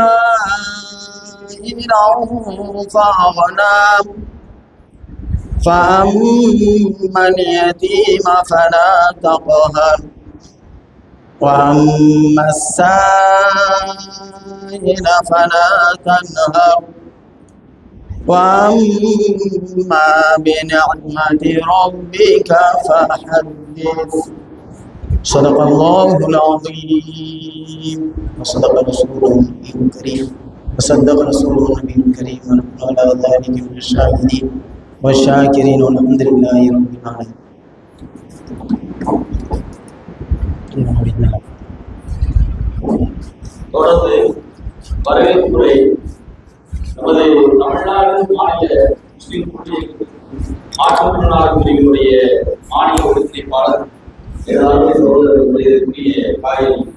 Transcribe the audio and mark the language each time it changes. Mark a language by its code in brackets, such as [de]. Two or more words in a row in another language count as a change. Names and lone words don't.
[ar] عائلا فأغنى فأما اليتيم فلا تقهر وأما السائل فلا تنهر وأما بنعمة ربك فحدث. صدق الله العظيم وصدق رسوله النبي الكريم وصدق رسوله النبي الكريم ونحن على ذلك من الشاهدين والشاكرين والحمد لله رب العالمين. [ta] தொடர்ந்து வரவேற்புரை நமது தமிழ்நாடு மாநில முஸ்லிம் மாற்றுத்திறனாளர் பிரிவினுடைய மாநில ஒருங்கிணைப்பாளர் ஏதாவது சகோதரர்களுடைய காரியம்